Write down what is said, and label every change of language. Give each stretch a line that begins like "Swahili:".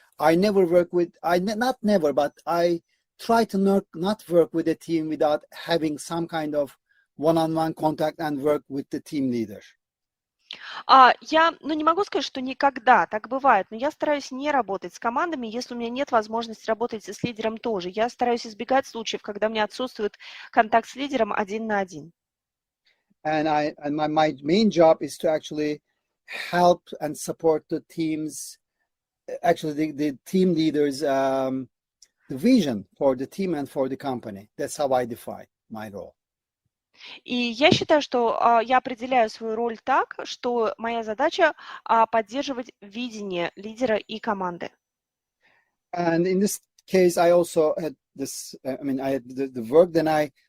English: I never work with, not never, but I try to not work with a team without having some kind of one-on-one contact and work with the team leader.
Russian: Я не могу сказать, что никогда так бывает, но я стараюсь не работать с командами, если у меня нет возможности работать с лидером тоже. Я стараюсь избегать случаев, когда у меня отсутствует контакт с лидером один на один.
English: And my main job is to actually help and support the teams, actually the team leaders, the vision for the team and for the company. That's how I define my role.
Russian: И я считаю, что я определяю свою роль так, что моя задача поддерживать видение лидера и команды.
English: And in this case, I also had this, I had the work, then I